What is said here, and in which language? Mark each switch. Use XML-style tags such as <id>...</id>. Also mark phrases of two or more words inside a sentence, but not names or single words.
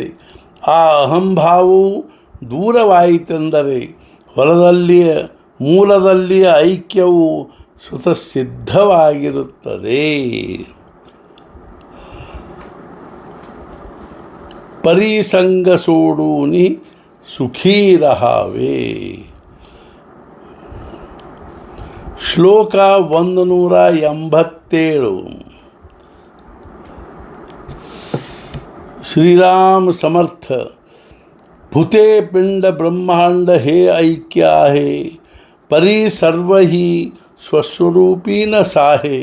<kn>ಆ ಅಹಂಭಾವವು ದೂರವಾಯಿತೆಂದರೆ ಮೂಲದಲ್ಲಿಯ ಐಕ್ಯವು ಸ್ವತಃಸಿದ್ಧವಾಗಿರುತ್ತದೆ.</kn> <mr>परिसंग सोडूनी सुखी रहावे.</mr> <kn>ಶ್ಲೋಕ 187.</kn> <mr>श्रीराम समर्थ. भूते पिंड ब्रह्मांड हे ऐक्य आहे, परी सर्व ही स्वस्वरूपी न साहे.</mr>